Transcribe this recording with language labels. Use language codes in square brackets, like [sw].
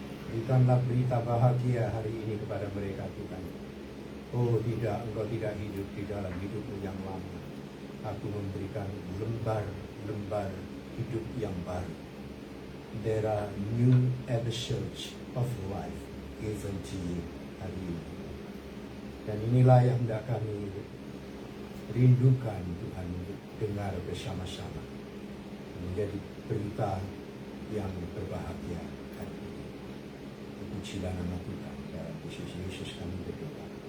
[id] Berikanlah berita bahagia hari ini kepada mereka, Tuhan. Oh tidak, engkau tidak hidup di dalam hidupmu yang lama. Aku memberikan lembar-lembar hidup yang baru. [en] There are new episodes of life given to you [id] hari ini. Dan inilah yang hendak kami rindukan, Tuhan, untuk dengar bersama-sama. Menjadi berita yang berbahagia hari ini. Pujilah nama Tuhan. Dalam Yesus kami berdoa.